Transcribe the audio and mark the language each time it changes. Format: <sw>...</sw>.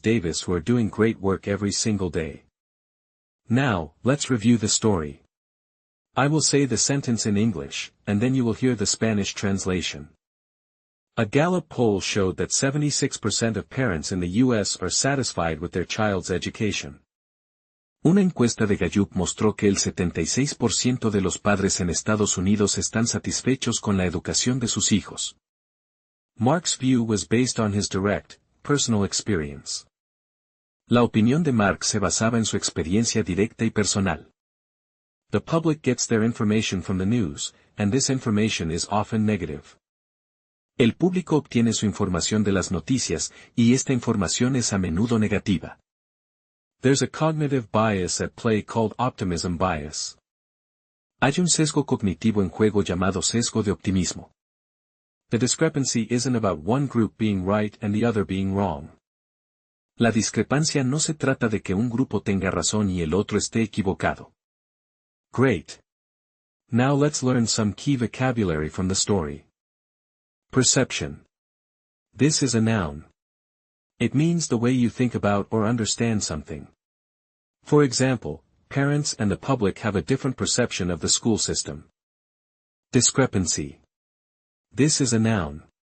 <en>Davis who are doing great work every single day. Now, let's review the story. I will say the sentence in English, and then you will hear the Spanish translation. A Gallup poll showed that 76% of parents in the U.S. are satisfied with their child's education.</en> <es>Una encuesta de Gallup mostró que el 76% de los padres en Estados Unidos están satisfechos con la educación de sus hijos.</es> <en>Mark's view was based on his direct, personal experience.</en> <es>La opinión de Mark se basaba en su experiencia directa y personal.</es> <en>The public gets their information from the news, and this information is often negative.</en> <es>El público obtiene su información de las noticias, y esta información es a menudo negativa.</es> <en>There's a cognitive bias at play called optimism bias.</en> <es>Hay un sesgo cognitivo en juego llamado sesgo de optimismo.</es> <en>The discrepancy isn't about one group being right and the other being wrong.</en> <es>La discrepancia no se trata de que un grupo tenga razón y el otro esté equivocado.</es> <en>Great. Now let's learn some key vocabulary from the story. Perception. This is a noun. It means the way you think about or understand something. For example, parents and the public have a different perception of the school system. Discrepancy. This is a noun.</en>